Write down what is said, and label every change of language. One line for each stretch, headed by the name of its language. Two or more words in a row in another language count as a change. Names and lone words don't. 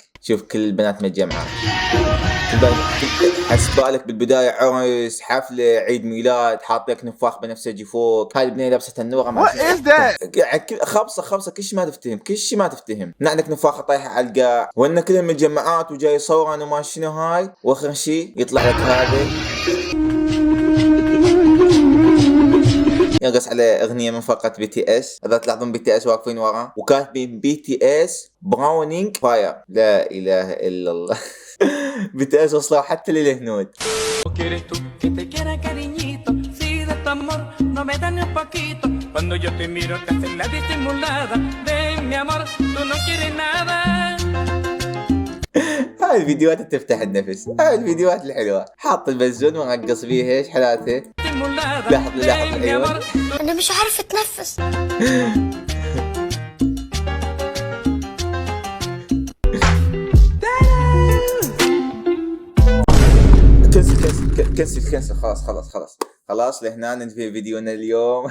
Arabic: شوف كل البنات متجمعات، حس بالك بالبدايه عرس، حفله، عيد ميلاد، حاط لك نفاخ بنفسجي فوق. هاي البنيه لابسه تنوره
English: What is that؟
Arabic: خبصه كل شيء ما تفتهم. عندك نفاخه طايحه على القاع، وان كلهم متجمعات وجاي يصورن وما شنو هاي، واخر شيء يطلع لك هذا يرقص على اغنيه من فرقه BTS. اذا تلاحظون BTS واقفين وراه وكاتبين BTS براونينج فاير. لا اله الا الله. BTS وصلوا حتى للهنود.
Spanish: tu amor no me da ni un poquito. Cuando yo te miro te haces la disimulada. Ven mi amor, tú no quieres nada.
Arabic: هاي الفيديوهات اللي تفتح النفس، هاي الفيديوهات الحلوة. حاط البزون وانقص فيه ايش حالاته. لحظة لحظة ايوه. أنا مش عارفة أتنفس. كنسل خلاص لهنا ننتهي فيديونا اليوم.